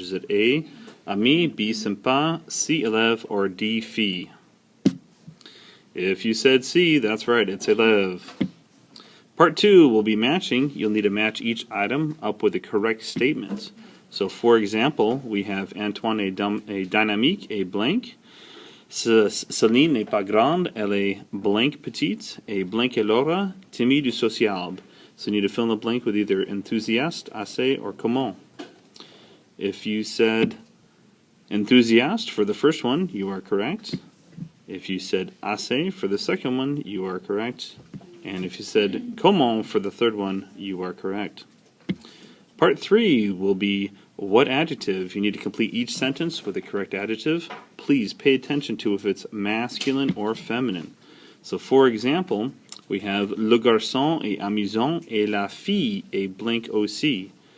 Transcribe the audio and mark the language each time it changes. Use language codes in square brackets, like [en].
[en] Is it A, ami, B, sympa, C, élève, or D, fille? If you said C, that's right, it's élève. Part 2 will be matching. You'll need to match each item up with the correct statement. So for example, we have [fr] Antoine est dynamique, est [en] blank. [fr] Céline n'est pas grande, elle est blank petite. Et blank est Laura, timide ou sociable. [en] So you need to fill in the blank with either enthusiaste, assez, or comment. If you said enthusiaste for the first one, you are correct. If you said assez for the second one, you are correct. And if you said comment for the third one, you are correct. Part 3 will be what adjective. You need to complete each sentence with the correct adjective. Please pay attention to if it's masculine or feminine. So for example, we have [fr] le garçon est amusant et la fille est blank aussi.